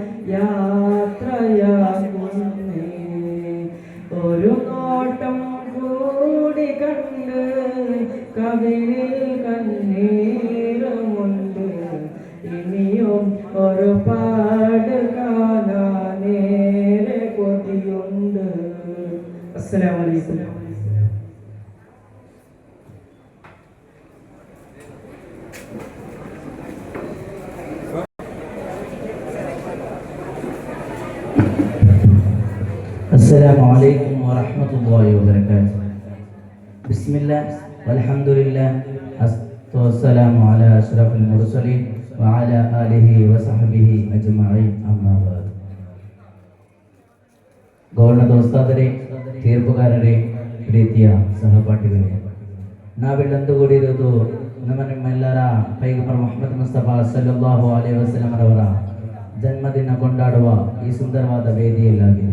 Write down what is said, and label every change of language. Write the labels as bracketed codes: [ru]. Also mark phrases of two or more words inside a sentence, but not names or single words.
[ml] യാത്രയാക്കുന്നേ ഒരു നോട്ടം കൂടി കണ്ട് കവിളിൽ കണ്ണീരുമുണ്ട് ഇനിയും ഒരുപാട് കാണാനേറെ കൊതിയുണ്ട്. [ar] السلام عليكم. السلام عليكم ورحمة الله وبركاته. بسم الله والحمد لله والسلام على أشرف المرسلين وعلى آله وصحبه أجمعين أما بعد. [kn] ಗೌರವ ದೋಸ್ತಾದರೆ ತೀರ್ಪುಗಾರರೇ ಪ್ರೀತಿಯ ಸಹಪಾಠಿಗಳೇ, ನಾವಿಲ್ಲೊಂದುಗೂಡಿರುವುದು ನಿಮ್ಮೆಲ್ಲರ ಪೈಗಂಬರ್ ಮುಹಮ್ಮದ್ ಮುಸ್ತಫಾ [ar] صلى الله عليه وسلم [kn] ರವರ ಜನ್ಮದಿನ ಕೊಂಡಾಡುವ ಈ ಸುಂದರವಾದ ವೇದಿಯಲ್ಲಾಗಿದೆ.